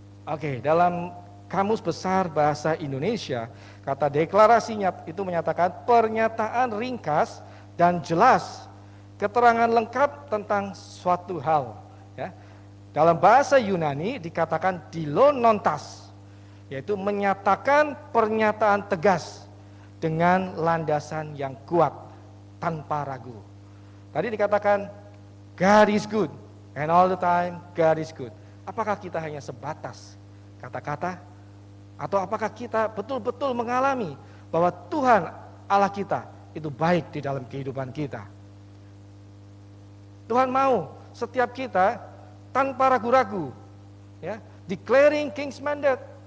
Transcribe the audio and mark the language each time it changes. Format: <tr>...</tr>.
<id>Oke, dalam Kamus Besar Bahasa Indonesia, kata deklarasinya itu menyatakan pernyataan ringkas dan jelas keterangan lengkap tentang suatu hal. Ya. Dalam bahasa Yunani dikatakan dilonontas, yaitu menyatakan pernyataan tegas dengan landasan yang kuat tanpa ragu. Tadi dikatakan</id> <en>God is good and all the time God is good.</en> <id>Apakah kita hanya sebatas kata-kata atau apakah kita betul-betul mengalami bahwa Tuhan Allah kita itu baik di dalam kehidupan kita? Tuhan mau setiap kita tanpa ragu-ragu, ya,</id> <en>declaring King's Mandate.</en>